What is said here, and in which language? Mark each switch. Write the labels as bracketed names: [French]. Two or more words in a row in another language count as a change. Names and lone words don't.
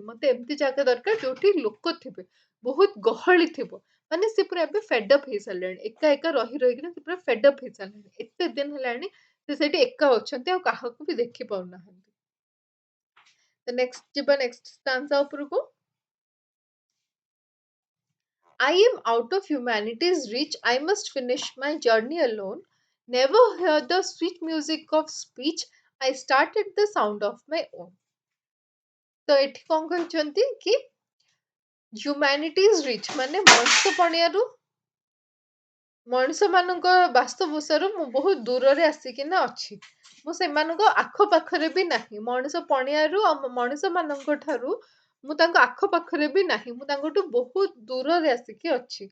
[Odia] ମତେ ଏମିତି ଜାଗା ଦରକାର ଯୋଉଠି ଲୋକ ଥିବେ, ବହୁତ ଗହଳି ଥିବ। ମାନେ ସେ ପୁରା ଏବେ ଫେଡଅପ୍ ହେଇସାରିଲେଣି, ଏକା ଏକା ରହି ରହିକିନା ସେ ପୁରା ଫେଡଅପ୍ ହେଇସାରିଲେଣି, ଏତେ ଦିନ ହେଲାଣି ସେ ସେଇଠି ଏକା ଅଛନ୍ତି, ଆଉ କାହାକୁ ବି ଦେଖି ପାରୁନାହାନ୍ତି। ତ ନେକ୍ସଟ ଯିବା [English] next stanza [Odia] ଉପରକୁ। [English] I am out of humanity's reach. I must finish my journey alone. Never hear the sweet music of speech. I started the sound of my own. [Odia] ତ ଏଠି କଣ କହିଛନ୍ତି କି [English] humanity's reach [Odia] ମାନେ ମଣିଷ ପଣିଆରୁ, ମଣିଷ ମାନଙ୍କ ବାସ୍ତବସାରୁ ମୁଁ ବହୁତ ଦୂରରେ ଆସିକିନା ଅଛି। ମୁଁ ସେମାନଙ୍କ ଆଖପାଖରେ ବି ନାହିଁ, ମଣିଷ ପଣିଆରୁ ଆଉ ମଣିଷ ମାନଙ୍କ ଠାରୁ ମୁଁ ତାଙ୍କ ଆଖପାଖରେ ବି ନାହିଁ, ମୁଁ ତାଙ୍କଠୁ ବହୁତ ଦୂରରେ ଆସିକି ଅଛି।